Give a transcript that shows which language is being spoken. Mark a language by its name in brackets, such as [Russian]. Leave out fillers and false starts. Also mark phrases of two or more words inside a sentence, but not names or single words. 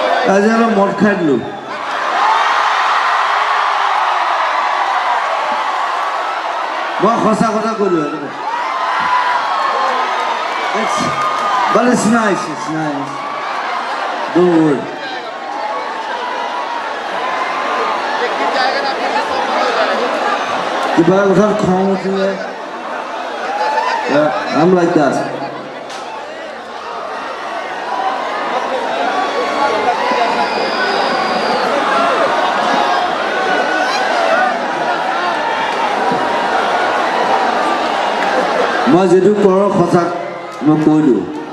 [Assamese] আজি অলপ মদ খাই দিলোঁ মই সঁচা কথা কৈলোঁ [English] but it's nice don't worry [Assamese] কিবা কথাত খং উঠিলে [English] I'm like that [Assamese] মই যেটো কৰোঁ সঁচাক মই কৈ দিওঁ